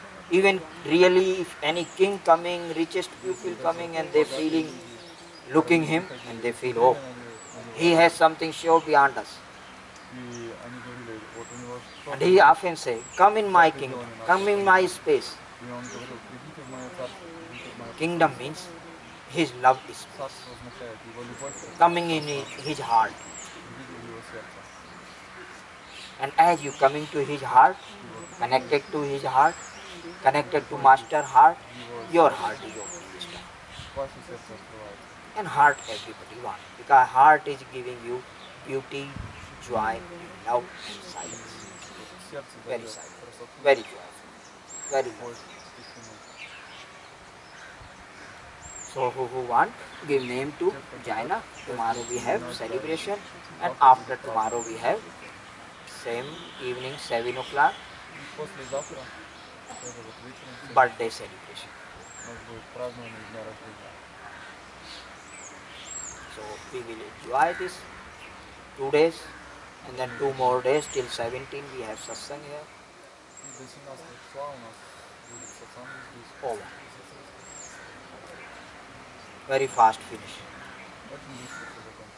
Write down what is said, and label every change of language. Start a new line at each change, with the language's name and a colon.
English: Even really if any king coming, richest people coming and they feeling, looking him and they feel, oh, he has something sure beyond us.
Russian: И они говорили, вот у него что-то.
English: And he often say, come in my kingdom, come in my space.
Russian: И он говорил, придите в мое царство, придите в мое
English: Kingdom means his love is
Russian: Царство означает его любовь,
English: coming in his heart.
Russian: видел его сердце.
English: And as you coming to his heart, connected to his heart, connected to master heart, your heart is open this time.
Russian: Ваше сердце открывается.
English: And heart everybody wants. Because heart is giving you beauty, joy, and love and silence.
Russian: Сердце
English: Very
Russian: дает
English: silent,
Russian: красоту,
English: very joyful, very
Russian: любовь,
English: lovely.
Russian: тишину.
English: So who want give name to Jaina. Tomorrow we have celebration, and after tomorrow we have same evening 7 o'clock
Russian: И послезавтра, тоже вот вечером,
English: birthday celebration.
Russian: у нас будет празднование дня рождения.
English: So we will enjoy this 2 days, and then 2 more days till 17 we have satsang here.
Russian: И до 17 числа у нас будет сатсанг здесь.
English: Over. Very fast finish.
Russian: Очень быстро все закончится.